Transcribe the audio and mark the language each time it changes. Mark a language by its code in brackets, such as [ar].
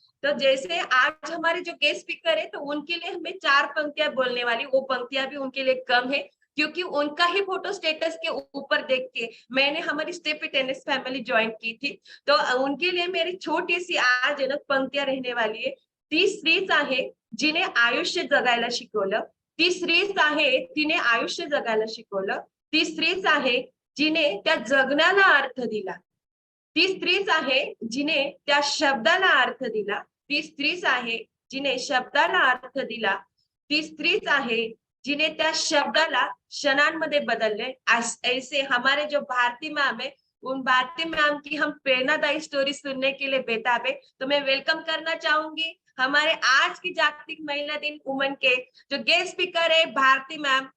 [hi] तो जैसे आज हमारे जो गेस्ट स्पीकर है तो उनके लिए हमें 4 पंक्तियां बोलने वाली, वो पंक्तियां भी उनके लिए कम है क्योंकि उनका ही फोटो स्टेटस के ऊपर देख के मैंने हमारी स्टेप टेनिस फैमिली ज्वाइन की थी। तो उनके लिए मेरी छोटी सी आज पंक्तियां रहने वाली है। [mr] ती स्त्रीच आहे जिने आयुष्य जगायला शिकवलं, ती स्त्रीच आहे तिने आयुष्य जगायला शिकवलं, ती स्त्रीच आहे जिने त्या जगण्याला अर्थ दिला, ती स्त्रीच आहे जिने त्या शब्दाला अर्थ दिला, ती स्त्रीच आहे जिने शब्दाला अर्थ दिला, ती स्त्रीच आहे जिने त्या शब्दाला क्षणांमध्ये बदलले। [hi] ऐसे हमारे जो भारती मैम है, उन भारती मैम की हम प्रेरणादायी स्टोरी सुनने के लिए बेताब है। तो मैं वेलकम करना चाहूंगी हमारे आज की जागतिक महिला दिन वुमन के जो गेस्ट स्पीकर है भारती मैम।